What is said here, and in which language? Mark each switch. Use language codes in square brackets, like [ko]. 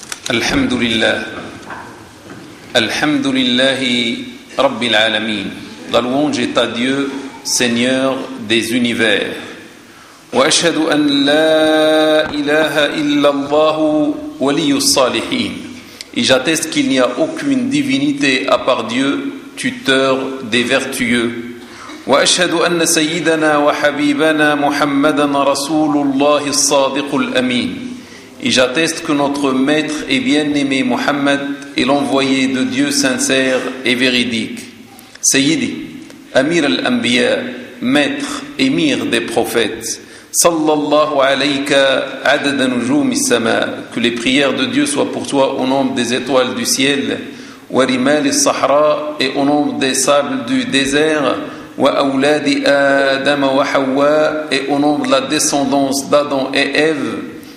[ar] الحمد لله الحمد لله رب العالمين [fr] La louange est à Dieu, Seigneur des univers. [ar] وأشهد أن لا إله إلا الله ولي الصالحين. [fr] Et j'atteste qu'il n'y a aucune divinité à part Dieu, tuteur des vertueux. [ar] وأشهد أن سيدنا وحبيبنا محمدا رسول الله الصادق الأمين. [fr] Et j'atteste que notre maître et bien-aimé Mohammed est l'envoyé de Dieu sincère et véridique. Sayyidi, Amir al-Anbiya, maître, émir des prophètes, [ar] sallallahu alayka adada nujoum al-sama, [fr] que les prières de Dieu soient pour toi au nombre des étoiles du ciel, [ar] wa rimal al-sahra [fr] et au nombre des sables du désert, [ar] wa awladi adama wa hawa [fr] et au nombre de la descendance d'Adam et Ève.